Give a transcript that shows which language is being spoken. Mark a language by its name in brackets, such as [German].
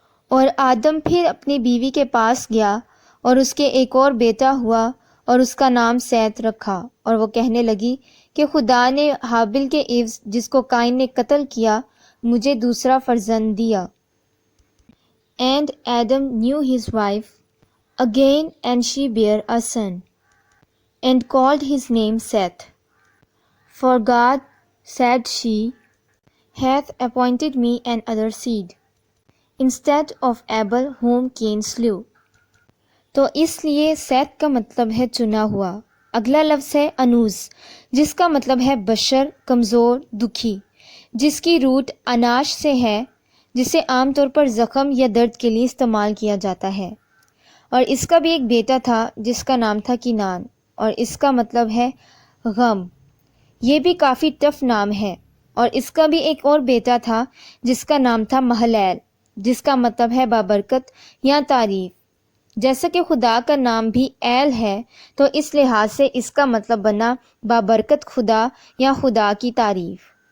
[Urdu] اور آدم پھر اپنی بیوی کے پاس گیا اور اس کے ایک اور بیٹا ہوا اور اس کا نام سیت رکھا، اور وہ کہنے لگی کہ خدا نے حابل کے عوض جس کو قائن نے قتل کیا مجھے دوسرا فرزند دیا۔ [English] And Adam knew his wife again, and she bare a son, and called his name Seth. For God, said she, hath appointed me an other seed, instead of Abel whom Cain slew. [Urdu] تو اس لیے سیت کا مطلب ہے چنا ہوا۔ اگلا لفظ ہے انوس جس کا مطلب ہے بشر، کمزور، دکھی، جس کی روٹ اناش سے ہے، جسے عام طور پر زخم یا درد کے لیے استعمال کیا جاتا ہے۔ اور اس کا بھی ایک بیٹا تھا جس کا نام تھا کینان، اور اس کا مطلب ہے غم۔ یہ بھی کافی ٹف نام ہے۔ اور اس کا بھی ایک اور بیٹا تھا جس کا نام تھا مہلیل، جس کا مطلب ہے بابرکت یا تعریف۔ جیسا کہ خدا کا نام بھی ایل ہے تو اس لحاظ سے اس کا مطلب بنا بابرکت خدا یا خدا کی تعریف۔